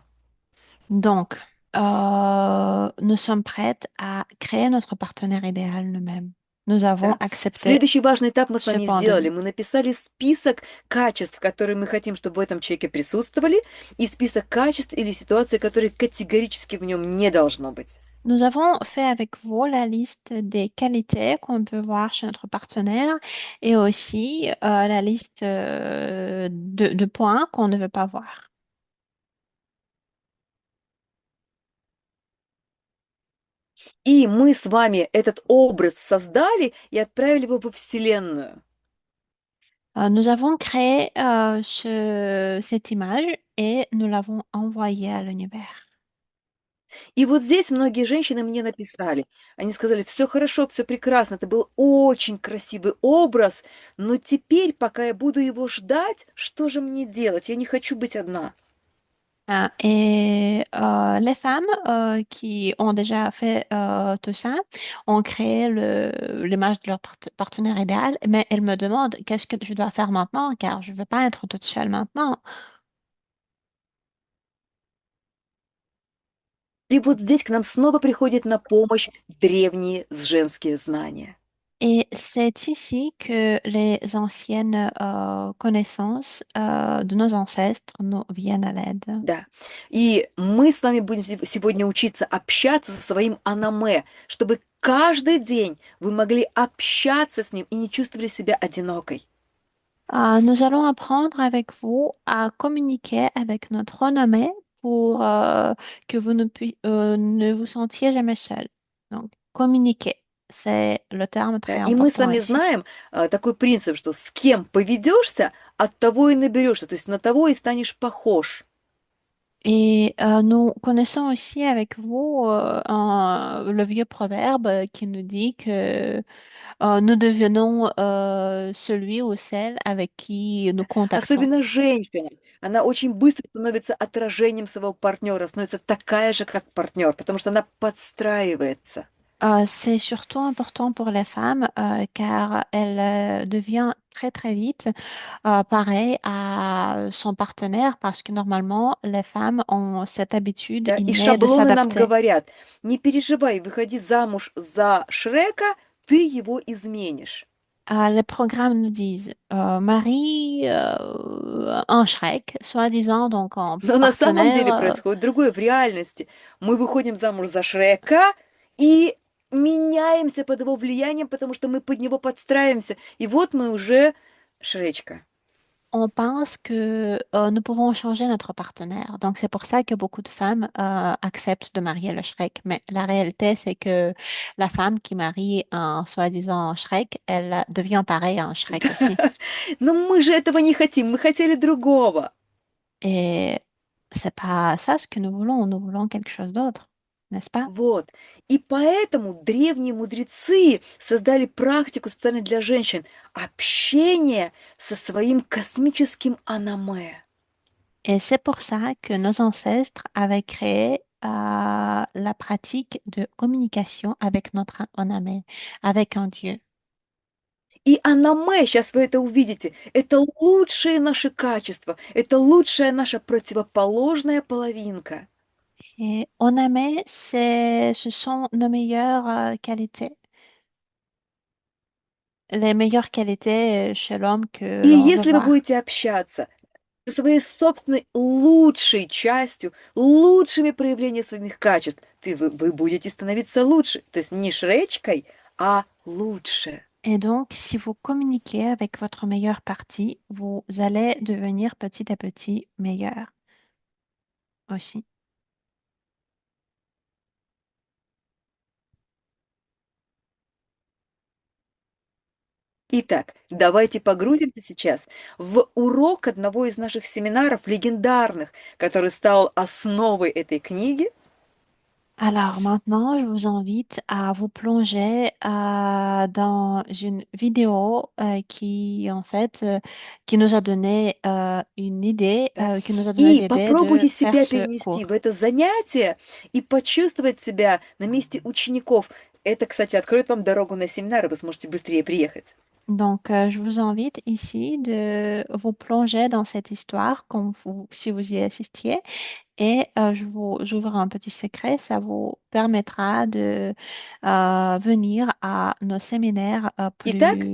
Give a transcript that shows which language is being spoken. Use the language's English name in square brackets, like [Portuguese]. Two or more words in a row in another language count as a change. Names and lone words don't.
[French] Donc, nous sommes prêtes à créer notre partenaire idéal nous-mêmes. Nous avons [Russian] Да. [French] accepté [Russian] Следующий важный этап мы с [French] ce [Russian] вами [French] point de [Russian] сделали. [French] vue. [Russian] Мы написали список качеств, которые мы хотим, чтобы в этом человеке присутствовали, и список качеств или ситуаций, которые категорически в нем не должно быть. [French] Nous avons fait avec vous la liste des qualités qu'on peut voir chez notre partenaire et aussi la liste de points qu'on ne veut pas voir. [Russian] И мы с вами этот образ создали и отправили его во Вселенную. [French] Nous avons créé cette image et nous l'avons envoyée à l'univers. [Russian] И вот здесь многие женщины мне написали. Они сказали, все хорошо, все прекрасно, это был очень красивый образ, но теперь, пока я буду его ждать, что же мне делать? Я не хочу быть одна. [French] Et les femmes qui ont déjà fait tout ça ont créé l'image de leur partenaire idéal, mais elles me demandent qu'est-ce que je dois faire maintenant, car je ne veux pas être toute seule maintenant. [Russian] И вот здесь к нам снова приходят на помощь древние женские знания. [French] Et c'est ici que les anciennes connaissances de nos ancêtres nous viennent à l'aide. [Russian] Да. И мы с вами будем сегодня учиться общаться со своим анаме, чтобы каждый день вы могли общаться с ним и не чувствовали себя одинокой. [French] Nous allons apprendre avec vous à communiquer avec notre renommée pour que vous ne vous sentiez jamais seul. Donc, communiquer, c'est le terme [Russian] Да. [French] très [Russian] И мы с [French] important [Russian] вами [French] ici. [Russian] знаем такой принцип, что с кем поведешься, от того и наберешься, то есть на того и станешь похож. [French] Et nous connaissons aussi avec vous le vieux proverbe qui nous dit que nous devenons celui ou celle avec qui nous contactons. [Russian] Особенно женщина. Она очень быстро становится отражением своего партнера, становится такая же, как партнер, потому что она подстраивается. [French] C'est surtout important pour les femmes car elle devient très très vite pareil à son partenaire parce que normalement les femmes ont cette habitude [Russian] Да. И [French] innée de [Russian] шаблоны нам [French] s'adapter. [Russian] говорят, не переживай, выходи замуж за Шрека, ты его изменишь. [French] Les programmes nous disent Marie en Shrek, soi-disant donc en [Russian] Но на самом [French] partenaire. [Russian] деле происходит другое в реальности. Мы выходим замуж за Шрека и меняемся под его влиянием, потому что мы под него подстраиваемся. И вот мы уже Шречка. [French] On pense que nous pouvons changer notre partenaire. Donc, c'est pour ça que beaucoup de femmes acceptent de marier le Shrek. Mais la réalité, c'est que la femme qui marie un soi-disant Shrek, elle devient pareille à un Shrek aussi. [Russian] Но мы же этого не хотим, мы хотели другого. [French] Et c'est pas ça ce que nous voulons quelque chose d'autre, n'est-ce pas? [Russian] Вот. И поэтому древние мудрецы создали практику специально для женщин — общение со своим космическим анаме. [French] Et c'est pour ça que nos ancêtres avaient créé la pratique de communication avec notre âme, avec un Dieu. [Russian] И анаме, сейчас вы это увидите, это лучшие наши качества, это лучшая наша противоположная половинка. [French] Et âme, ce sont nos meilleures qualités, les meilleures qualités chez l'homme que [Russian] И [French] l'on veut [Russian] если вы [French] voir. [Russian] будете общаться со своей собственной лучшей частью, лучшими проявлениями своих качеств, вы будете становиться лучше. То есть не шречкой, а лучше. [French] Et donc, si vous communiquez avec votre meilleure partie, vous allez devenir petit à petit meilleur aussi. [Russian] Итак, давайте погрузимся сейчас в урок одного из наших семинаров легендарных, который стал основой этой книги. [French] Alors maintenant, je vous invite à vous plonger dans une vidéo qui nous a donné une idée, [Russian] Да. [French] qui nous a donné [Russian] И [French] l'idée de [Russian] попробуйте [French] faire [Russian] себя [French] ce [Russian] перенести в [French] cours. [Russian] это занятие и почувствовать себя на месте учеников. Это, кстати, откроет вам дорогу на семинары, вы сможете быстрее приехать. [French] Donc, je vous invite ici de vous plonger dans cette histoire si vous y assistiez. Et j'ouvre un petit secret, ça vous permettra de venir à nos séminaires [Russian] Итак,